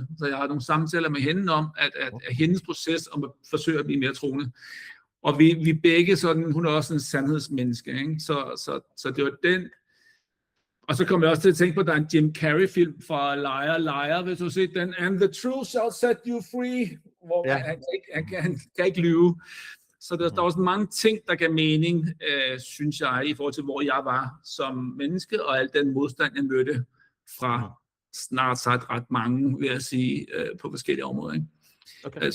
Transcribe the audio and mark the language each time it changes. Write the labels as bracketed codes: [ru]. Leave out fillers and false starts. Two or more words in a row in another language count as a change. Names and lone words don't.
[da] Så jeg har nogle samtaler med hende om, at hendes proces om at forsøge at blive mere troende. Og vi begge sådan, hun er også en sandhedsmenneske, ikke? Så det var den. Og så kom jeg også til at tænke på, at der er en Jim Carrey-film fra Liar, hvis du har set den, [en] And the truth shall set you free, [da] hvor han kan ikke lyve. Så der er også mange ting, der gav mening, synes jeg, i forhold til, hvor jeg var som menneske, og al den modstand, jeg mødte fra snart sagt ret mange, vil jeg sige, på forskellige områder. Ikke? Okay.